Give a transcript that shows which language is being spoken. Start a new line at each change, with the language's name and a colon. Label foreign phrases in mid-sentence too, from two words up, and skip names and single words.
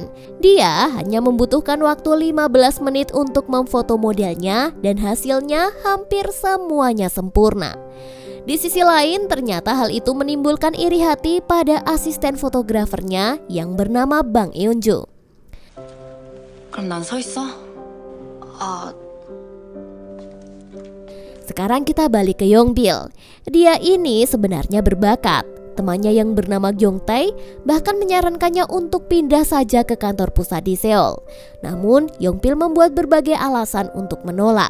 Indonesian: Dia hanya membutuhkan waktu 15 menit untuk memfoto modelnya dan hasilnya hampir semuanya sempurna. Di sisi lain, ternyata hal itu menimbulkan iri hati pada asisten fotografernya yang bernama Bang Eunju.
Korean: 그럼 난 서 있어?
Indonesian: Sekarang kita balik ke Yongbil. Dia ini sebenarnya berbakat. Temannya yang bernama Gyung Tae bahkan menyarankannya untuk pindah saja ke kantor pusat di Seoul. Namun Yongbil membuat berbagai alasan untuk menolak.